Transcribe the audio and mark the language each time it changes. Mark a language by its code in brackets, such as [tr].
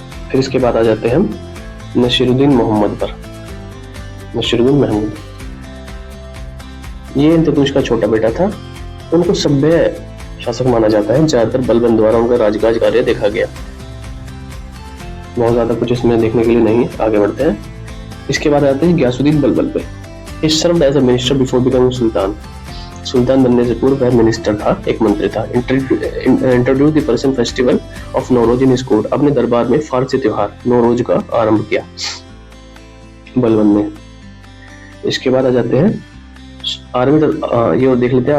[hi] फिर इसके बाद आ जाते हैं हम नसीरुद्दीन मोहम्मद पर। नसीरुद्दीन महमूद, ये इल्तुतमिश का छोटा बेटा था। उनको सभ्य शासक माना जाता है। ज्यादातर बलबन द्वारा उनका राजकाज कार्य देखा गया। बहुत ज्यादा कुछ इसमें देखने के लिए नहीं। आगे बढ़ते हैं। इसके बाद आते हैं गयासुद्दीन बलबन पे। [en] He served as a minister before becoming sultan. [hi] सुल्तान बनने से पूर्व वह मिनिस्टर था, एक मंत्री था। [en] Introduce the Persian festival of Nowruz in his court. [hi] अपने दरबार में फारसी त्योहार नौरोज का आरंभ किया बलबन ने। इसके बाद आ जाते हैं आर्मी, ये और देख लेते हैं।